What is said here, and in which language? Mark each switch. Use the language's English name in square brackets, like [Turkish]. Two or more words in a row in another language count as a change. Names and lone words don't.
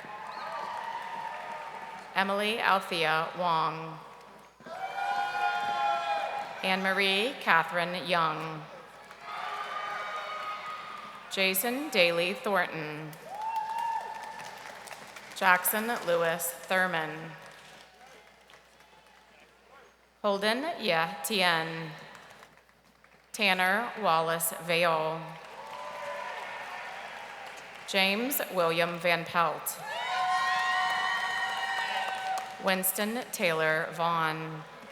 [English] Emily Althea Wong. Anne-Marie Catherine Young. Jason Daly Thornton. Jackson Lewis Thurman. Holden Ye Tien. Tanner Wallace Vale. James William Van Pelt. Winston Taylor Vaughn.